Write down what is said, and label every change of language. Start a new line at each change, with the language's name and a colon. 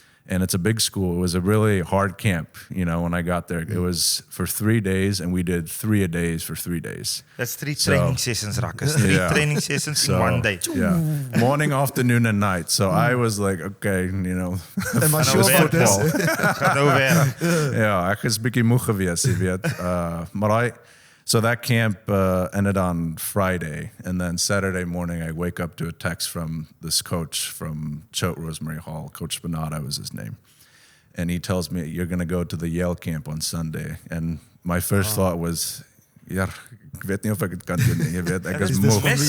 English: And it's a big school. It was a really hard camp, you know, when I got there. It was for 3 days, and we did 3 a days for 3 days. That's 3 training sessions, Ruckus. 3 training sessions in 1 day. Yeah, morning, afternoon, and night. So I was like, okay, you know. Am I sure about this?
Afrikaans: Gaat nou weer. Ja, ek is bietjie moeg gewees, jy weet. Maar
English: So that camp ended on Friday, and then Saturday morning I wake up to a text from this coach from Choate Rosemary Hall. Coach Spinata was his name. And he tells me, you're going to go to the Yale camp on Sunday. And my first thought was,
Afrikaans: ja, ek weet nie of ek dit kan doen nie. Jy weet, ek is moeg.